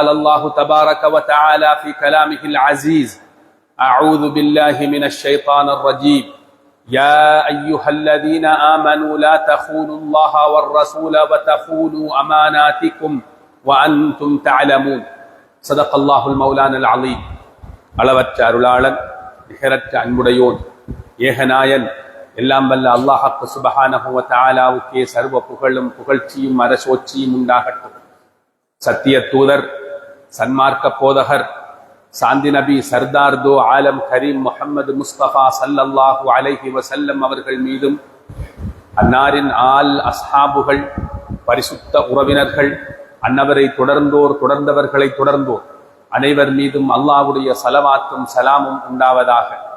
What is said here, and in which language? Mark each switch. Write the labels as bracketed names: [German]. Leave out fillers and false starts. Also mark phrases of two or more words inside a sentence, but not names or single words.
[Arabic] الله تبارك وتعالى في كلامه العزيز أعوذ بالله من الشيطان الرجيم يا أيها الذين آمنوا لا تخونوا الله والرسول وتخونوا أماناتكم وأنتم تعلمون صدق الله المولانا العظيم [Tamil] அளவற்ற அருளாளன் நிகரற்ற அன்புடையோன் ஏகநாயன் எல்லாம் வல்ல அல்லாஹ் [Arabic] سبحانه وتعالى [Tamil] சர்வ புகழும் புகழ்ச்சியும் அரசோச்சியும் உண்டாகட்டும். சத்திய தூதர் சன்மார்க்க போதகர் சாந்தி நபி [Urdu] سردار دو عالم [Tamil] கரீம் முஹம்மது முஸ்தபா [Arabic] صلى الله عليه وسلم [Tamil] அவர்கள் மீதும் அன்னாரின் [Arabic] آل أصحاب [Tamil] பரிசுத்த உறவினர்கள் அன்னவரை தொடர்ந்தவர்களை தொடர்ந்தோர் அனைவர் மீதும் அல்லாஹ்வுடைய ஸலவாத்தும் சலாமும் உண்டாவதாக.